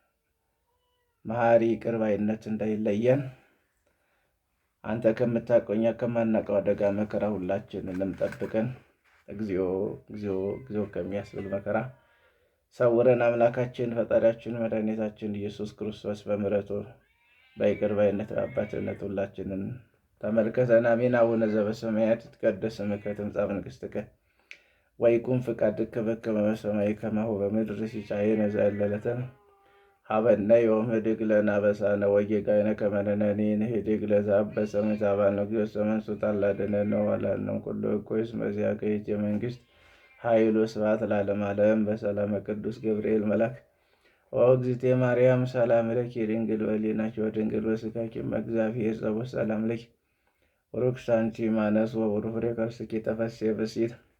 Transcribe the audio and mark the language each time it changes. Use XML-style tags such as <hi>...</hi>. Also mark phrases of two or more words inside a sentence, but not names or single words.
<am>መሐሪ ይቅር ባይነት እንዳይለየን አንተ ከምታውቀው እኛ ከማናውቀው አደጋ መከራ ሁላችንንም ጠብቀን። እግዚኦ እግዚኦ እግዚኦ ከሚያስብል መከራ ሰውረን። አምላካችን ፈጣሪያችን መድኃኒታችን ኢየሱስ ክርስቶስ በምሕረቱ በይቅር ባይነት በአባትነት ሁላችንን ተመልከተን። አሜን።</am> <gez>አቡነ ዘበሰማያት ይትቀደስ ስምከ ትምጻእ መንግሥትከ ወይኩን ፈቃድከ በከመ በሰማይ ከማሁ በምድር ሲሳየነ ዘለለዕለትነ ሀበነ ዮም ህድግ ለነ አበሳነ ወጌጋየነ ከመ ንሕነኒ ንህድግ ለዘአበሰ ኢታብአነ እግዚኦ መንሱት አላድኅነነ ወባልሐነ ኩሉ እኩይ እስመ ዚአከ ይእቲ መንግሥት ኃይሉ ስብሐት ለዓለመ ዓለም። በሰላመ ቅዱስ ገብርኤል መልአክ ኦ እግዝእትየ ማርያም ሰላም ለኪ ድንግል በሕሊናኪ ወድንግል በሥጋኪ እም እግዚአብሔር ጸባኦት ሰላም ለኪ ቡርክት አንቲ እማንስት ወቡሩክ ፍሬ ከርሥኪ ተፈሥሒ ፍሥሕት</gez>